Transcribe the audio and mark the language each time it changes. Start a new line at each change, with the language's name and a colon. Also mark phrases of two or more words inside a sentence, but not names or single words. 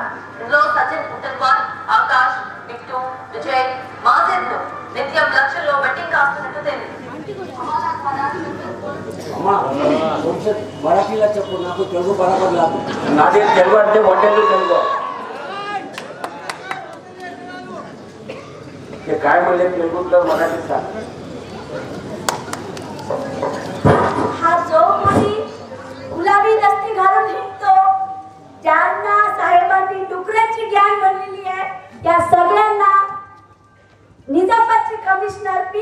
Telugu: ఇందులో సచిన్ ఉత్తర్వార్, ఆకాష్, బిట్టు, విజయ్, మాజెన్లు నిత్యం లక్షల్లో బెట్టింగ్ కాస్తున్నట్టు తేలింది. मराठीला చెప్పు, నాకు తెలుగు బరాబర్ రాదు. నాదే తెలుగు అంటే హోటల్ తెలుగు.
Marathi: ते काय म्हणले तेलुगुतलं मराठी सांग. हा जो कोणी गुलाबी दस्ती घालून हिंडतो, ज्यांना साहेबांनी डुकऱ्याची गँग बनलेली आहे, त्या सगळ्यांना निजामाबादचे कमिशनर P.